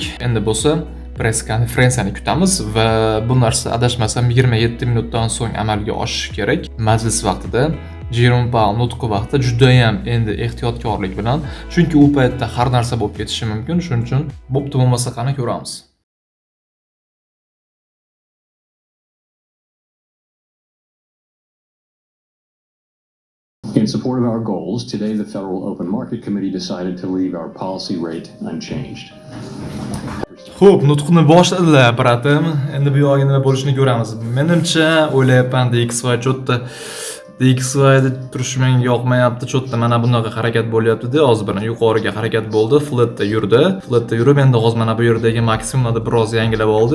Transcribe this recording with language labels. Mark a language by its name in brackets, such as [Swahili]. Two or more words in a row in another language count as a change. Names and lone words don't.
[Uzbek] Endi bo'lsa press konferensiyani kutamiz va bu narsa adashmasam 27 minutdan so'ng amalga oshishi kerak. Majlis vaqtida Jerome Powell nutqi vaqtida juda ham endi ehtiyotkorlik bilan, chunki u paytda har narsa bo'lib ketishi mumkin, shuning uchun bo'pti bo'lmasa qani ko'ramiz. [English] In support of our goals, today the Federal Open Market Committee decided to leave our policy rate unchanged. [Uzbek] Xo'p, nutqni boshladilar, bratim. Endi bu yo'g'ida nima bo'lishini ko'ramiz. Menimcha, o'ylayapman DXY cho'tta DXYda turish menga yoqmayapti, cho'tta mana bunaqa harakat bo'lyapti-da, hozir buni yuqoriga harakat bo'ldi, flatda yurdi. Flatda yurib, endi hozir mana bu yerdagi maksimumni biroz yangilab oldi.